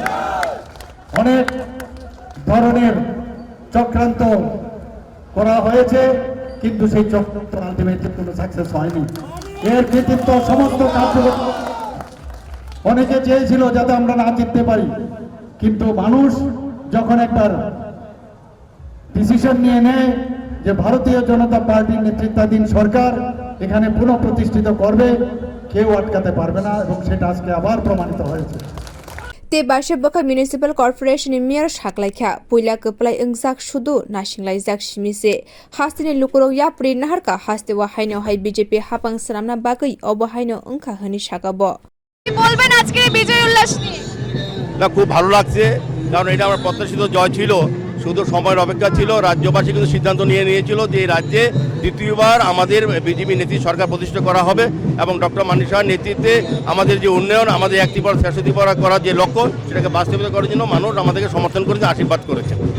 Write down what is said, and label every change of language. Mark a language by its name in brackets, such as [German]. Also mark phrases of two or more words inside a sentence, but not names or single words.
[Bangla] অনেক ধরনের চক্রান্ত করা হয়েছে কিন্তু সেই চক্রান্ত আলটিমেটলি কোনো সাকসেস হয়নি এর কৃতিত্ব সমস্ত কার্যকর্তা অনেকে চেয়েছিল যাতে আমরা না জিততে পারি কিন্তু মানুষ যখন একবার ডিসিশন নিয়ে নেয় যে ভারতীয় জনতা পার্টির নেতৃত্বাধীন সরকার এখানে পুনঃপ্রতিষ্ঠিত করবে কেউ আটকাতে পারবে না এবং সেটা আজকে আবার প্রমাণিত হয়েছে [Kok Borok] ते बाशेबका [English] municipal corporation mayor [Kok Borok] साकलाइखा पुइला कपलाइ ओंजाक सुदु नासिंलाइजाक सिमिसे हास्तिनि लुकुरो याप्रि नाहारका हास्ते वा हाइनो हाइ बीजेपी हापां सामना बागै अबहाइनो ओंखा हनि साकाबो [Bangla] কি বলবেন আজকে বিজয় উল্লাস নিয়ে না খুব ভালো লাগছে কারণ এটা আমার প্রত্যাশিত জয় ছিল শুধু সময়ের অপেক্ষা ছিল রাজ্যবাসী কিন্তু সিদ্ধান্ত নিয়েছিল যে এই রাজ্যে দ্বিতীয়বার আমাদের বিজেপি নেত্রী সরকার প্রতিষ্ঠা করা হবে এবং ডক্টর মানিক সাহার নেতৃত্বে আমাদের যে উন্নয়ন আমাদের একটিবার শেষতিবার করার যে লক্ষ্য সেটাকে বাস্তবায়িত করার জন্য মানুষ আমাদেরকে সমর্থন করেছে আশীর্বাদ করেছে